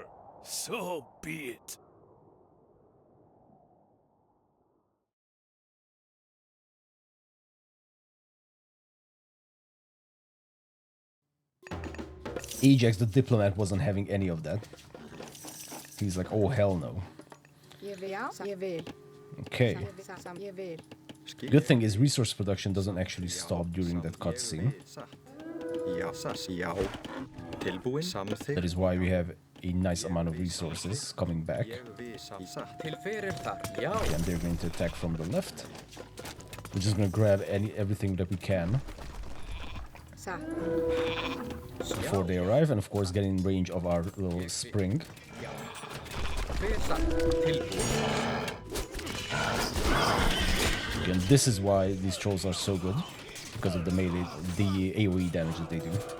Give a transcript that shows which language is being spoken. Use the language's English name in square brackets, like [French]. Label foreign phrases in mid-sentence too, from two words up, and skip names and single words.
[English] So be it. Ajax the diplomat wasn't having any of that. He's like, oh hell no. [Icelandic] Ég vil. [English] Okay. [Icelandic] Ég vil. [English] Good thing is resource production doesn't actually stop during that cutscene. [Icelandic] Já. Tilbúin. Samþykkt. [English] That is why we have a nice amount of resources coming back. [Icelandic] Til fyrir þar. Já. [English] And they're going to attack from the left. We're just gonna grab everything that we can [Icelandic] Satt. [English] before they arrive, and of course get in range of our little spring. Again, this is why these trolls are so good, because of the melee, the AoE damage that they do.